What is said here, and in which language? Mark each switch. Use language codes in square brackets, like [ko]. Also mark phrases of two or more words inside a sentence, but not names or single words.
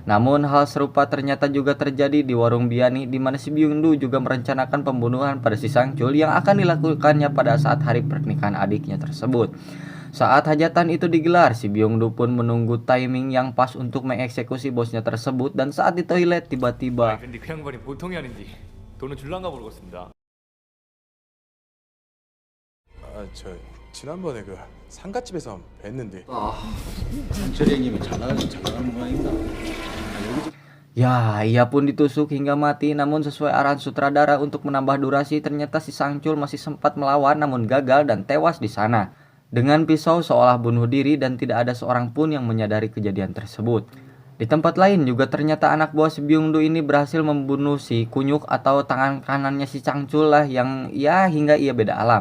[id] Namun hal serupa ternyata juga terjadi di warung Biani di mana si Byung-do juga merencanakan pembunuhan pada si Sang-chul yang akan dilakukannya pada saat hari pernikahan adiknya tersebut. Saat hajatan itu digelar, si Byung-do pun menunggu timing yang pas untuk mengeksekusi bosnya tersebut dan saat di toilet tiba-tiba [ko] 근데 그 양반이 보통이 아닌데 돈은 줄란가 모르겠습니다. 아, 저 지난번에 그 상갓집에서 뵀는데 상철이 형님이 잘 나가는 모양입니다. [id] Ya, ia pun ditusuk hingga mati, namun sesuai arahan sutradara untuk menambah durasi, ternyata si Sang-chul masih sempat melawan namun gagal dan tewas di sana. Dengan pisau seolah bunuh diri dan tidak ada seorang pun yang menyadari kejadian tersebut. Di tempat lain juga ternyata anak buah si Byung-do ini berhasil membunuh si Kunyuk atau tangan kanannya si Sang-chul lah yang ya hingga ia beda alam.